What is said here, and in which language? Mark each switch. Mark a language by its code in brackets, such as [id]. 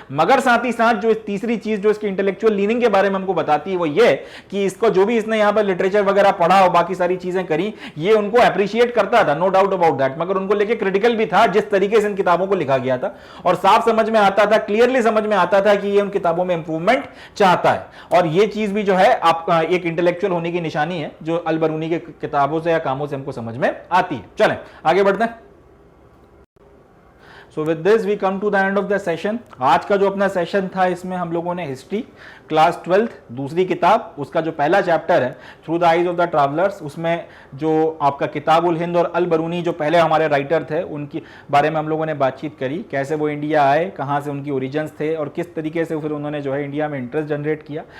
[hi] मगर साथ ही साथ जो तीसरी चीज जो इसकी इंटेलेक्चुअल लीनिंग के बारे में हमको बताती है वो ये कि इसको जो भी इसने यहां पर लिटरेचर वगैरह पढ़ा और बाकी सारी चीजें करी, ये उनको अप्रिशिएट करता था, [en] no doubt about that, [hi] मगर उनको लेके क्रिटिकल भी था जिस तरीके से इन किताबों को लिखा गया था। और साफ समझ में आता था, क्लियरली समझ में आता था कि ये उन किताबों में इंप्रूवमेंट चाहता है। और ये चीज भी जो है आपका एक इंटेलेक्चुअल होने की निशानी है, जो अल बरूनी के किताबों से या कामों से हमको समझ में आती है। चलें आगे बढ़ते हैं। [en] So with this we come to the end of the session। [hi] आज का जो अपना सेशन था इसमें हम लोगों ने हिस्ट्री क्लास 12th दूसरी किताब, उसका जो पहला चैप्टर है through the eyes of the travellers, उसमें जो आपका किताबुल हिंद और अल बरूनी जो पहले हमारे राइटर थे उनकी बारे में हम लोगों ने बातचीत करी, कैसे वो इंडिया आए, कहाँ से उनकी ओरिजिन्स थे और किस तरीके से फिर उन्होंने जो है इंडिया में इंटरेस्ट जनरेट किया।